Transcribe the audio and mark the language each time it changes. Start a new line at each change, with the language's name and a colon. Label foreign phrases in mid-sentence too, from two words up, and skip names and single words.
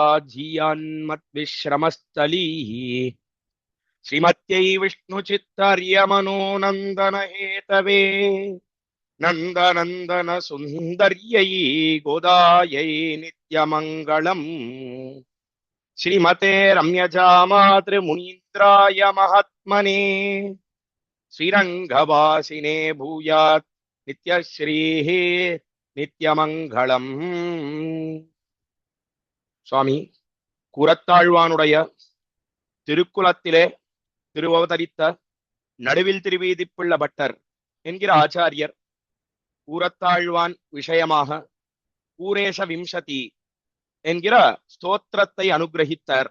Sanskrit: धियान्मद्विश्रमस्थलीः श्रीमत्यै विष्णुचित्तर्यमनोनन्दन हेतवे नन्दनन्दन सुन्दर्यै गोदायै नित्यमङ्गलम् श्रीमते रम्यजामातृमुनीन्द्राय महात्मने श्रीरङ्गवासिने भूयात् नित्यश्रीः नित्यमङ्गलम्.
Tamil: சுவாமி, கூரத்தாழ்வானுடைய திருக்குலத்திலே திருவவதரித்த நடுவில் திருவீதிப்புள்ள பட்டர் என்கிற ஆச்சாரியர் கூரத்தாழ்வான் விஷயமாக கூரேஷ விம்சதி என்கிற ஸ்தோத்திரத்தை அனுகிரகித்தார்.